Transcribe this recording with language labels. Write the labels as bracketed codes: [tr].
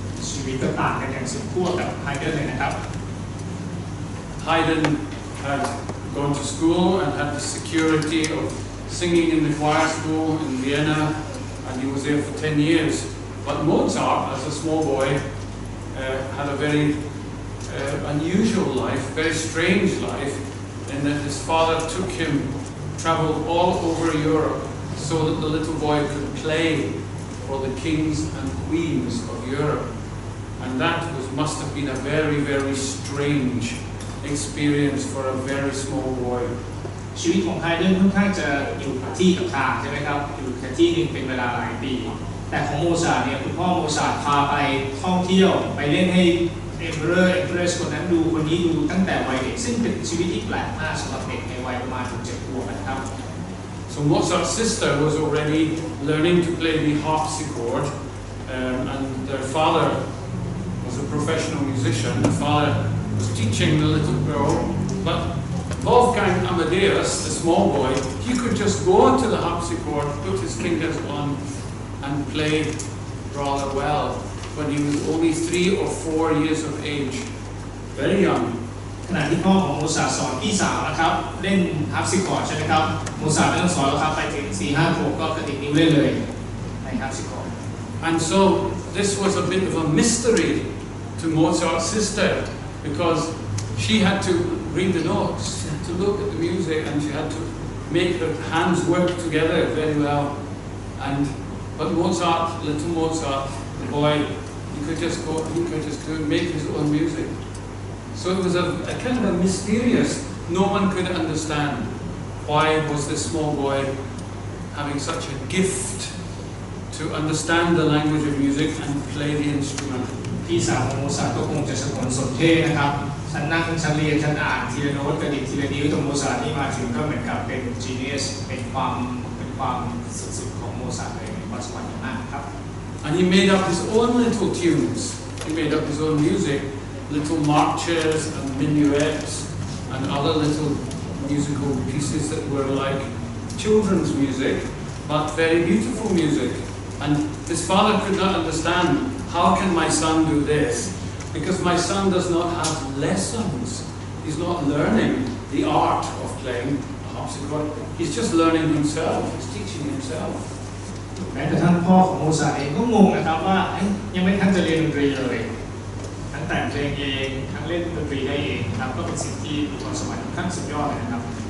[th] ชีวิตก็ต่างกันอย่างสุดขั้วกับไฮเดนเลยนะครับ [en] Haydn had gone to school and had the security of singing in the choir school in Vienna, and he was there for 10 years. But Mozart, as a small boy, had a very unusual life, very strange life, in that his father traveled all over Europe so that the little boy could play for the kings and queens of Europe. And that must have been a very, very strange experience for a very small boy. [th] ชีวิตของไฮเดนค่อนข้างจะอยู่กับที่กับทางใช่ไหมครับอยู่กับที่นึงเป็นเวลาหลายปีแต่ของโมซาร์ทเนี่ยคุณพ่อโมซาร์ทพาไปท่องเที่ยวไปเล่นให้เอ็มเพอเรอร์คนนั้นดูคนนี้ดูตั้งแต่วัยเด็กซึ่งเป็นชีวิตที่แปลกมากสำหรับเด็กในวัยประมาณ7 ขวบนะครับ [en] So Mozart's sister was already learning to play the harpsichord, and their father was a professional musician. The father was teaching the little girl, but Wolfgang Amadeus, the small boy, he could just go to the harpsichord, put his fingers on, and play rather well when he was only 3 or 4 years of age, very young. [th] ขณะที่พ่อของโมซาร์ทสอนพี่สาวนะครับเล่นฮัร์ปซิคอร์ดใช่ไหมครับโมซาร์ทไม่ต้องสอนแล้วครับไปถึง 4-5 ขวบก็กระดิกนิ้วได้เลยในฮัร์ปซิคอร์ด [en] And so this was a bit of a mystery to Mozart's sister because she had to read the notes, she had to look at the music, and she had to make her hands work together very well. But Mozart, little Mozart, the boy, he could just make his own music. So it was a kind of a mysterious. No one could understand why was this small boy having such a gift to understand the language of music and play the instrument. [th] พี่สาวของโมซาร์ทก็คงจะสะกดสนเท่นะครับฉันนั่งฉันเรียนฉันอ่านทีละโน้ตกระดิกทีละนิ้วตัวโมซาร์ทนี่มาถึงก็เหมือนกับเป็น genius เป็นความสุดๆของโมซาร์ทเลยเป็นความสวรรค์อย่างมากครับ [en] And he made up his own little tunes. He made up his own music, little marches and minuets and other little musical pieces that were like children's music, but very beautiful music. And his father could not understand, how can my son do this? Because my son does not have lessons. He's not learning the art of playing a harpsichord. He's just learning himself. He's teaching himself. [th] แม้กระทั่งพ่อของโมซาร์ทเองก็งงนะครับว่ายังไม่ทันจะเรียนดนตรีเลยทั้งแต่งเพลงเองทั้งเล่นดนตรีได้เองครับก็เป็นสิ่งที่ความสวรรค์ขั้นสุดยอดเลยนะครับ